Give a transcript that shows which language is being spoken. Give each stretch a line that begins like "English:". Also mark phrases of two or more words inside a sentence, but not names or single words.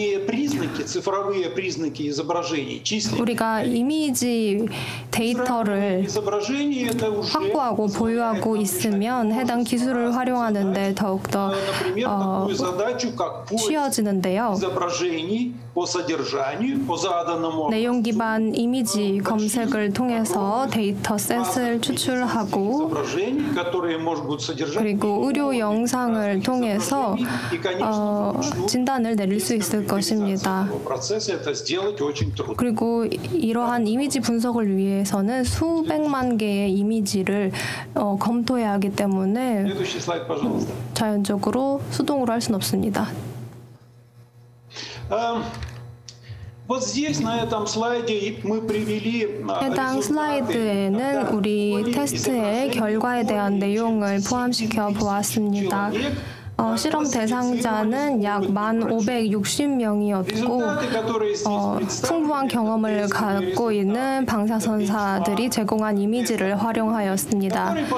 Korean: 우리가 이미지 데이터를 확보하고 보유하고 있으면 해당 기술을 활용하는 데 더욱더 쉬워지는데요.
Russian: по содержанию, по заданному
Korean: 내용 기반 이미지 검색을 통해서 데이터셋을 추출하고
Russian: изображений, которые, может быть, содержать
Korean: 그리고 의료 영상을 통해서 진단을 내릴 수 있을 것입니다.
Russian: процесса это сделать очень трудно.
Korean: 그리고 이러한 이미지 분석을 위해서는 수백만 개의 이미지를 검토해야 하기 때문에
Russian: Следующий слайд, пожалуйста.
Korean: 자연적으로 수동으로 할 수는 없습니다.
Russian: Вот здесь на этом слайде мы привели
Korean: 해당 슬라이드에는 우리 테스트의 결과에 대한 내용을 포함시켜 보았습니다. 실험 대상자는 약 1,560명이었고 풍부한 경험을 갖고 있는 방사선사들이 제공한 이미지를 활용하였습니다.